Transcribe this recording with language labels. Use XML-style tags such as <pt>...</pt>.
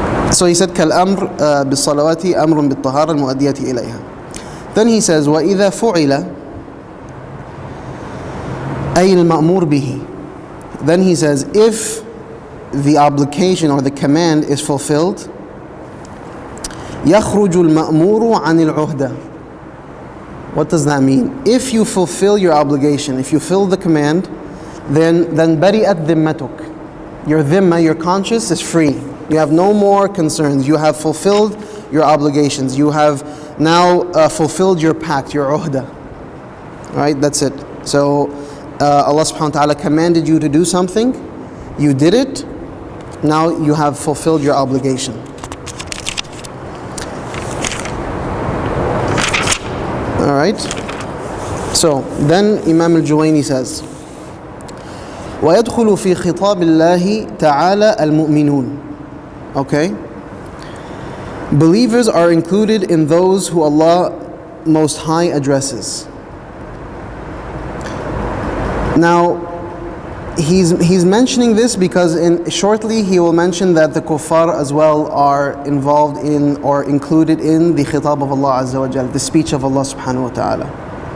<en>So he said,</en> <ar>كالأمر بالصلوات أمر بالطهارة المؤدية إليها.</ar> <en>Then he says,</en> <ar>وإذا فعل أي المأمور به.</ar> <en>Then he says, if the obligation or the command is fulfilled,</en> <ar>يخرج المأمور عن العهدة.</ar> <en>What does that mean? If you fulfill your obligation, if you fulfill the command, then</en> <ar>bari'at dhimmatuk.</ar> <en>Your dhimma, your conscience is free. You have no more concerns. You have fulfilled your obligations. You have now fulfilled your pact, your uhda. Right? That's it. So Allah subhanahu wa ta'ala commanded you to do something. You did it. Now you have fulfilled your obligation. Alright? So then Imam al-Juwayni says,</en> <ar>وَيَدْخُلُ فِي خِطَابِ اللَّهِ تَعَالَى الْمُؤْمِنُونَ.</ar> <en>Okay? Believers are included in those who Allah Most High addresses. Now, he's mentioning this because shortly he will mention that the kuffar as well are involved in or included in the khitab of Allah Azza wa Jal, the speech of Allah subhanahu wa ta'ala.</en>